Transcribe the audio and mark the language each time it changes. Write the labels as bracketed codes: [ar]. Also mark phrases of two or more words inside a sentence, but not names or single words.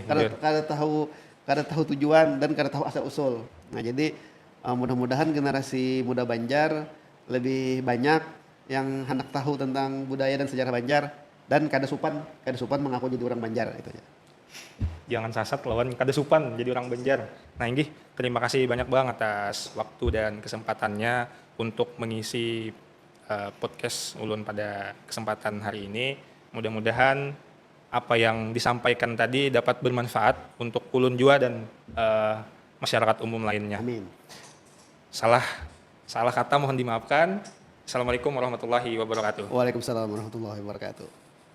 [bjn] kada tahu tujuan dan kada tahu asal usul. [id] Nah, jadi mudah-mudahan generasi muda Banjar lebih banyak yang hendak tahu tentang budaya dan sejarah Banjar, dan kada supan mengaku jadi orang Banjar, itu aja. [bjn] Jangan sasat lawan kada supan jadi orang Banjar. [id] Nah, [bjn] Inggih, [id] terima kasih banyak, Bang, atas waktu dan kesempatannya untuk mengisi podcast Ulun pada kesempatan hari ini. Mudah-mudahan apa yang disampaikan tadi dapat bermanfaat untuk Ulun juga dan masyarakat umum lainnya. Amin. Salah kata mohon dimaafkan. [ar] السلام عليكم ورحمة الله وبركاته. وعليكم السلام ورحمة الله وبركاته.